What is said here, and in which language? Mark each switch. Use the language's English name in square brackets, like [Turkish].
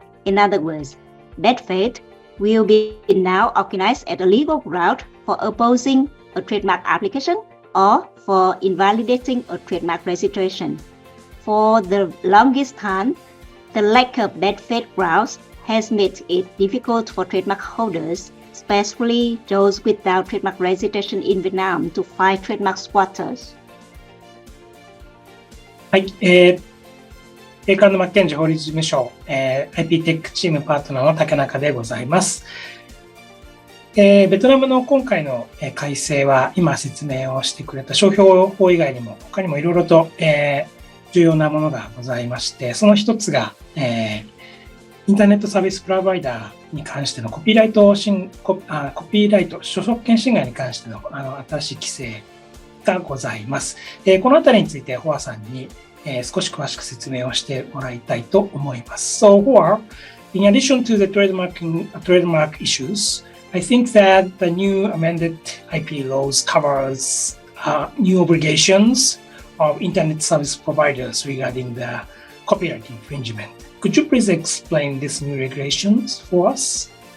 [English] In other words, bad faith will be now organized as a legal ground for opposing a trademark application or for invalidating a trademark registration. For the longest time, the lack of bad faith grounds has made it difficult for trademark holders, especially those without trademark registration in Vietnam, to file trademark squatters. [Japanese] はい、エーカンド・マッケンジー法律事務所、IP テックチームパートナーの竹中でございます。ベトナムの今回の改正は今説明をしてくれた商標法以外にも他にもいろいろと重要なものがございまして、その一つがインターネットサービスプロバイダーに関してのコピーライト著作権侵害に関しての新しい規制がございます。このあたりについてHoaさんに少し詳しく説明をしてもらいたいと思います。 [English] So Hoa, in addition to the trademark issues, I think that the new amended IP laws covers new obligations of internet service providers regarding the copyright infringement. Could you please explain these new regulations for us?